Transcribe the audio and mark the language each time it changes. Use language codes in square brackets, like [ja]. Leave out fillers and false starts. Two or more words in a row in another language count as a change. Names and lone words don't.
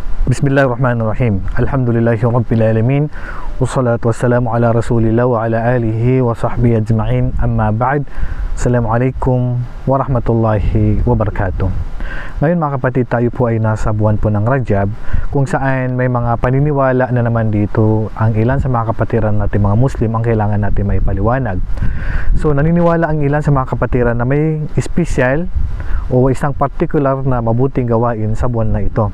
[ar] بسم الله الرحمن الرحيم. الحمد لله رب العالمين. والصلاة والسلام على رسول الله وعلى آله وصحبه أجمعين. أما بعد. السلام عليكم ورحمة الله وبركاته. [tl] Ngayon mga kapatid, tayo po ay nasa buwan po ng Rajab, kung saan may mga paniniwala na naman dito. Ang ilan sa mga kapatiran natin mga Muslim ang kailangan natin may paliwanag. So naniniwala ang ilan sa mga kapatiran na may espesyal o isang particular na mabuting gawain sa buwan na ito.